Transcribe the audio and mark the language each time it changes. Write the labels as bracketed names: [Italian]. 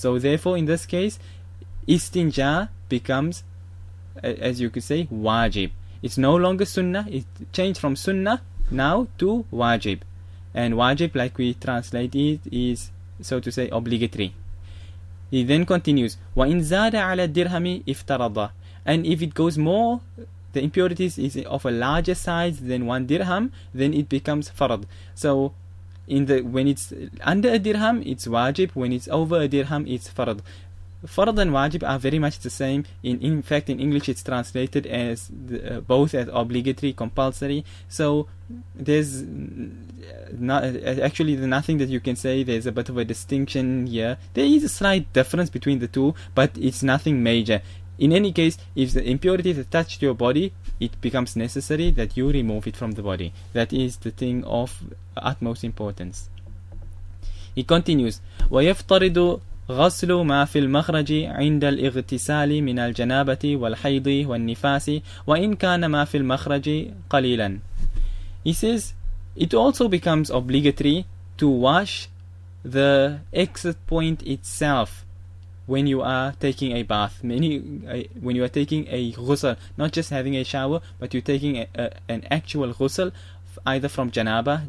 [English] So therefore, in this case, istinja becomes, as you could say, wajib. It's no longer sunnah. It changed from sunnah now to wajib. And wajib, like we translate it, is, so to say, obligatory. He then continues, [Arabic] وَإِنْ زَادَ عَلَى الدِّرْهَمِ افترض. [English] And if it goes more, the impurities is of a larger size than 1 dirham, then it becomes farad. So when it's under a dirham, it's wajib. When it's over a dirham, it's farad. Farad and wajib are very much the same. In fact, in English, it's translated as both as obligatory, compulsory. So there's nothing that you can say there's a bit of a distinction here. There is a slight difference between the two, but it's nothing major. In any case, if the impurities attach to your body, it becomes necessary that you remove it from the body. That is the thing of utmost importance. He continues, [Arabic] وَيَفْتَرِضُ غسل ما في المخرج عند الاغتسال من الجنابة والحيض والنفاس وإن كان ما في المخرج قليلا. [English] He says, it also becomes obligatory to wash the exit point itself when you are taking a bath. When you are taking a ghusl, not just having a shower, but you're taking an actual ghusl, either from janaba.